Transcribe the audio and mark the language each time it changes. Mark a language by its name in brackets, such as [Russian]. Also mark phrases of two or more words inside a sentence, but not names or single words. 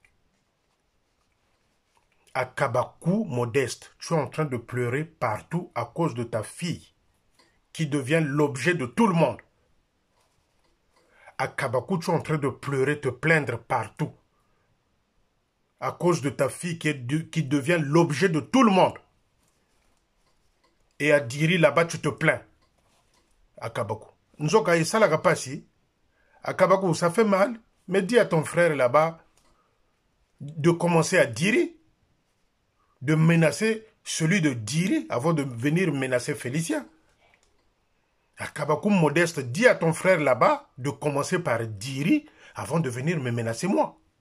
[French] Akabakou, Modeste, tu es en train de pleurer partout à cause de ta fille, qui devient l'objet de tout le monde. Akabakou, tu es en train de pleurer, te plaindre partout, à cause de ta fille qui devient l'objet de tout le monde. Et à Diri, là-bas, tu te plains. [Lingala] Akabakou. Nzoka Isala Kapasi. [French] Akabakou, ça fait mal, mais dis à ton frère là-bas de commencer à Diri, de menacer celui de Diri avant de venir menacer Félicien. Akabakou, Modeste, dis à ton frère là-bas de commencer par Diri avant de venir me menacer moi.